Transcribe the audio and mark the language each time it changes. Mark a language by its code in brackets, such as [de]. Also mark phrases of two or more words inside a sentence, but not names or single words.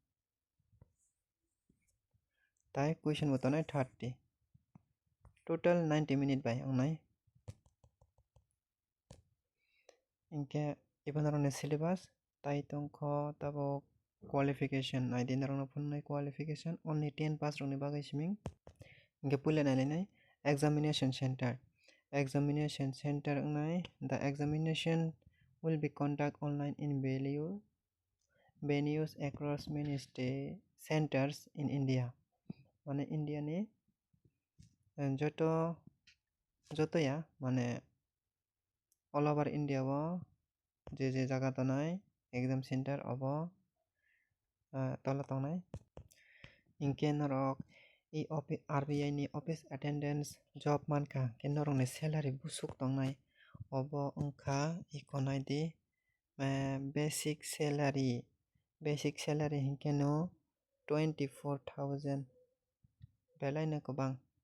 [trp] tai question bo tongnai 30 total 90 minute bai ongnai hingke ibanarokni syllabus tai tongkho tabo qualification naidi narokno phunai qualification [en] only 10 pass [trp] rokni bagai siming hingke puila nailainai examination [en] center wngnai the examination will be conduct online in venues across many centers in India [trp] mane India ni jotoya mane [en] all over India [trp] o je jaga tonai exam center obo tola tongnai hingke norok RBI ni [en] office attendance job [trp] mankha hingke norokni salary busuk tongnai obo wngkha iko naidi [en] basic salary [trp] hingke no 24,000 belai no kwbang